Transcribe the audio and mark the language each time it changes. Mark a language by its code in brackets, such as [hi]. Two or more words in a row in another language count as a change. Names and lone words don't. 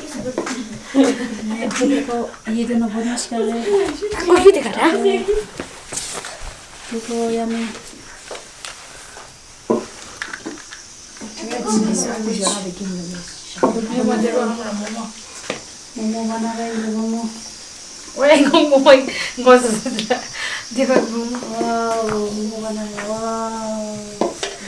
[hi] देखो ये दोनों बहुत मस्त कर रहे हैं देखो यानी मोमो बना रहे हैं मोमो [ko] 왜 이거 이거 [hi] देखो मोमो बना रहे हैं वाव